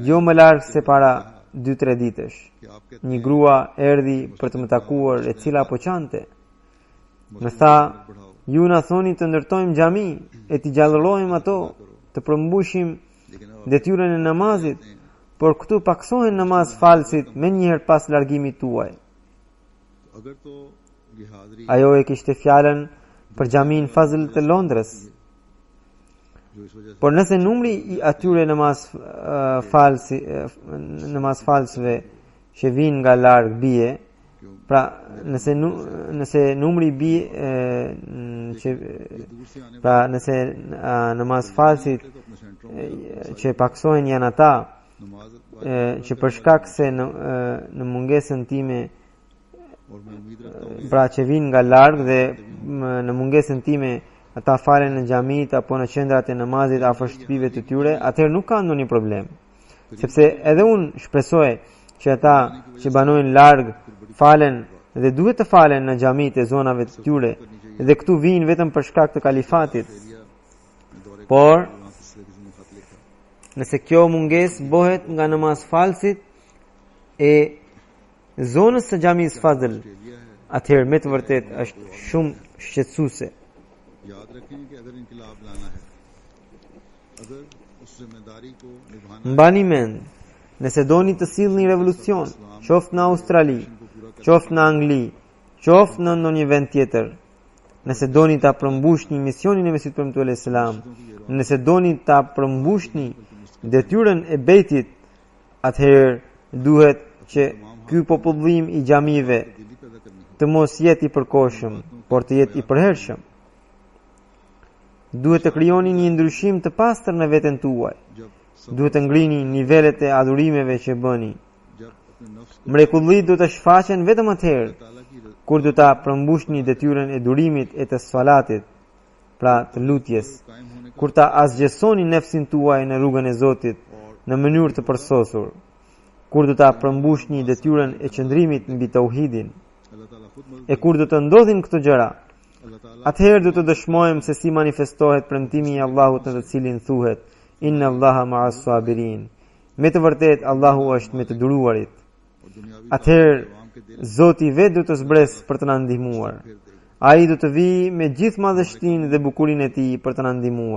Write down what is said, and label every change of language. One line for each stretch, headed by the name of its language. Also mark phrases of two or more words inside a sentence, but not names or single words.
Albanian: Jo më larg se para 2-3 ditësh,
Urdu: کہ آپ کہتے
Albanian: një grua erdhi për të më takuar e cila po qante. Më tha: "Ju na thoni të ndërtojmë xhami e të gjallërojmë ato, të përmbushim
Urdu: لیکن اب
Albanian: detyrën e namazit, por këtu paksohen namaz falsit me njëherë pas largimit tuaj."
Urdu: اگر تو یہ حاضری
Albanian: Ajo e kishte fjalën për xhamin Fazl të Londrës.
Urdu: جو اس وجہ سے
Albanian: Por nëse numri i atyre namaz falsve që vinë nga larg bie, pra nëse numri bie që
Urdu: دور سے آنے
Albanian: pra nëse namaz falsit
Urdu: والے تو اپنے سینٹروں میں
Albanian: që paksohen janë ata
Urdu: नमाज
Albanian: që për shkak se në mungesën time
Urdu: اور میں امید رکھتا ہوں
Albanian: pra që vinë nga larg dhe në mungesën time ata falen në xhamit apo në qendrat e namazit afër shtëpive të tyre, atëherë nuk ka ndonjë problem. Sepse edhe unë shpresoj që ata që banojnë larg falen dhe duhet të falen në xhamit e zonave të tyre dhe këtu vinë vetëm për shkak të kalifatit. Por nëse kjo mungesë bëhet nga namaz falsit e zonës së xhamisë Fazl, atëherë me të vërtet është shumë shqetësuese.
Urdu: یاد رکھیں کہ اگر انقلاب لانا ہے، اگر اس ذمہ داری کو نبھانا
Albanian: Mbani mend, nëse doni të sillni revolucion, qoftë në Australi, qoftë në Angli, qoftë në ndonjë vend tjetër, nëse doni ta përmbushni misionin e Mesihut premtuar selam, nëse doni ta përmbushni detyrën e bejtit, atëherë duhet që ky popullim i xhamive
Urdu: دلی پیدا کرنی ہے.
Albanian: të mos jetë i përkohshëm, por të jetë i përhershëm. Duhet të krijoni një ndryshim të pastër në veten tuaj.
Urdu: जब
Albanian: Duhet të ngrini nivelet e adhurimeve që bëni.
Urdu: جب اپنے نفس کو
Albanian: Mrekullit do të shfaqen vetëm atëherë
Urdu: تعالیٰ کی
Albanian: kur do ta përmbushni detyrën e durimit e të salatit, pra të lutjes,
Urdu: قائم ہونے کا
Albanian: kur ta asgjësoni nefsin tuaj në rrugën e Zotit në mënyrë të përsosur, kur do ta përmbushni detyrën e qëndrimit mbi tauhidin,
Urdu: اللہ تعالیٰ خود مدد
Albanian: e kur do të ndodhin këto gjëra,
Urdu: اللہ تعالیٰ
Albanian: atëherë do të dëshmojmë se si manifestohet premtimi i Allahut në të cilin thuhet
Arabic: إن الله مع الصابرين.
Albanian: Me të vërtet Allahu është me të duruarit.
Urdu: اور دنیاوی
Albanian: Atëherë
Urdu: عوام کے دل
Albanian: Zoti vetë do të zbres për të na ndihmuar. Ai do të vijë me gjithë madhështinë dhe bukurinë e tij për të na ndihmuar.